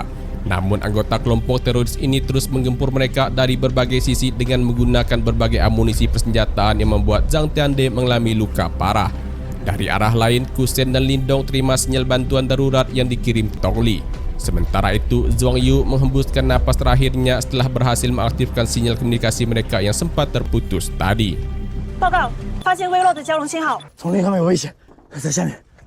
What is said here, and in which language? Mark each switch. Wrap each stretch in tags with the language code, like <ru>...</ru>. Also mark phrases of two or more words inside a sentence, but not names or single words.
<id>Namun anggota kelompok teroris ini terus menggempur mereka dari berbagai sisi dengan menggunakan berbagai amunisi persenjataan yang membuat Zhang Tiande mengalami luka parah. Dari arah lain, Kusen dan Lindong terima sinyal bantuan darurat yang dikirim Tong Li. Sementara itu, Zhuang Yu menghembuskan napas terakhirnya setelah berhasil mengaktifkan sinyal komunikasi mereka yang sempat terputus tadi.</id> <zh>报告，发现微弱的交融信号。丛林上面有危险，在下面。</zh>